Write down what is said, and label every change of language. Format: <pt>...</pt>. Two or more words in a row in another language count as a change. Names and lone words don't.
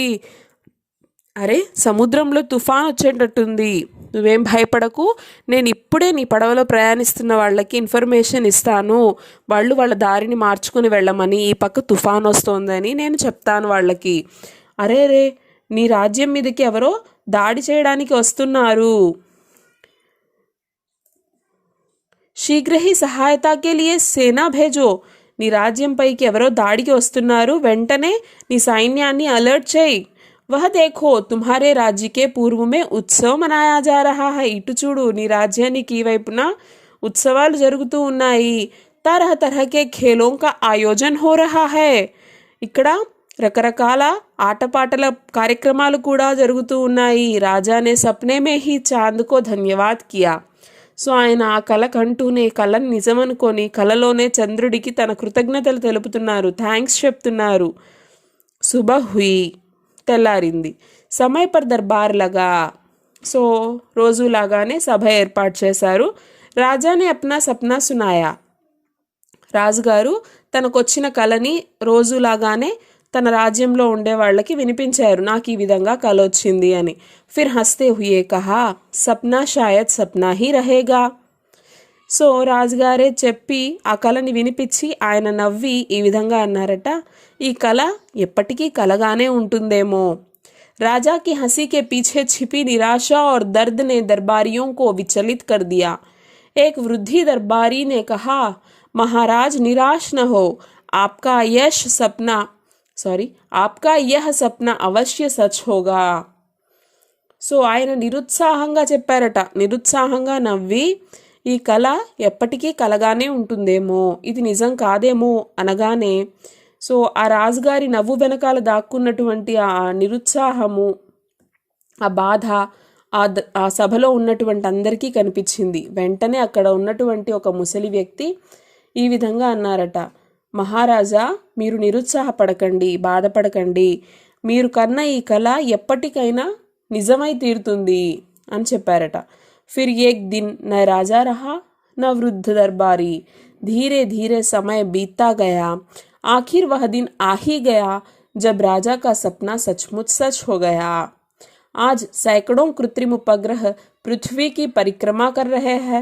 <te>అరే, సముద్రంలో తుఫాన్ వచ్చేటట్టుంది, నువ్వేం భయపడకు, నేను ఇప్పుడే నీ పడవలో ప్రయాణిస్తున్న వాళ్ళకి ఇన్ఫర్మేషన్ ఇస్తాను, వాళ్ళు వాళ్ళ దారిని మార్చుకుని వెళ్ళమని, ఈ పక్క తుఫాన్ వస్తోందని నేను చెప్తాను వాళ్ళకి. అరే రే, నీ రాజ్యం మీదకి ఎవరో దాడి చేయడానికి వస్తున్నారు,</te> <hi>शीघ्र ही सहायता के लिए सेना भेजो.</hi> <te>నీ రాజ్యంపైకి ఎవరో దాడికి వస్తున్నారు, వెంటనే నీ సైన్యాన్ని అలర్ట్ చేయి.</te> <hi>वह देखो तुम्हारे राज्य के पूर्व में उत्सव मनाया जा रहा है.</hi> <te>ఇటు చూడు, నీ రాజ్యానికి ఈ వైపున ఉత్సవాలు జరుగుతూ ఉన్నాయి.</te> <hi>तरह तरह के खेलों का आयोजन हो रहा है.</hi> <te>ఇక్కడ రకరకాల ఆటపాటల కార్యక్రమాలు కూడా జరుగుతూ ఉన్నాయి.</te> <hi>राजा ने सपने में ही चाँद को धन्यवाद किया.</hi> <te>సో ఆయన ఆ కల కంటూనే, కళను నిజమనుకొని కలలోనే చంద్రుడికి తన కృతజ్ఞతలు తెలుపుతున్నారు, థ్యాంక్స్ చెప్తున్నారు.</te> <hi>सुबह हुई, తెల్లారింది. समय पर दरबार लगा.</hi> <te>సో రోజులాగానే సభ ఏర్పాటు చేశారు.</te> <hi>राजा ने अपना सपना सुनाया.</hi> <te>రాజుగారు తనకొచ్చిన కళని రోజులాగానే తన రాజ్యంలో ఉండే వాళ్ళకి వినిపించారు. నాకు ఈ విధంగా కల వచ్చింది అని.</te> <hi>फिर हँसते हुए कहा, सपना शायद सपना ही रहेगा.</hi> <te>సో రాజుగారే చెప్పి ఆ కళని వినిపించి ఆయన నవ్వి ఈ విధంగా అన్నారట, ఈ కళ ఎప్పటికీ కలగానే ఉంటుందేమో.</te> <hi>राजा की हंसी के पीछे छिपी निराशा और दर्द ने दरबारियों को विचलित कर दिया. एक वृद्धि दरबारी ने कहा, महाराज निराश न हो, आपका यह सपना अवश्य सच होगा.</hi> <te>సో ఆయన నిరుత్సాహంగా చెప్పారట. నిరుత్సాహంగా నవ్వి, ఈ కళ ఎప్పటికీ కలగానే ఉంటుందేమో, ఇది నిజం కాదేమో అనగానే, సో ఆ రాజుగారి నవ్వు వెనకాల దాక్కున్నటువంటి ఆ నిరుత్సాహము, ఆ బాధ ఆ సభలో ఉన్నటువంటి అందరికీ కనిపించింది. వెంటనే అక్కడ ఉన్నటువంటి ఒక ముసలి వ్యక్తి ఈ విధంగా అన్నారట, మహారాజా, మీరు నిరుత్సాహపడకండి, బాధపడకండి, మీరు కన్న ఈ కళ ఎప్పటికైనా నిజమై తీరుతుంది అని చెప్పారట.</te> <hi>फिर एक दिन न राजा रहा न वृद्ध दरबारी. धीरे धीरे समय बीतता गया. आखिर वह दिन आ ही गया जब राजा का सपना सचमुच सच हो गया। आज सैकड़ों कृत्रिम उपग्रह पृथ्वी की परिक्रमा कर रहे हैं।</hi>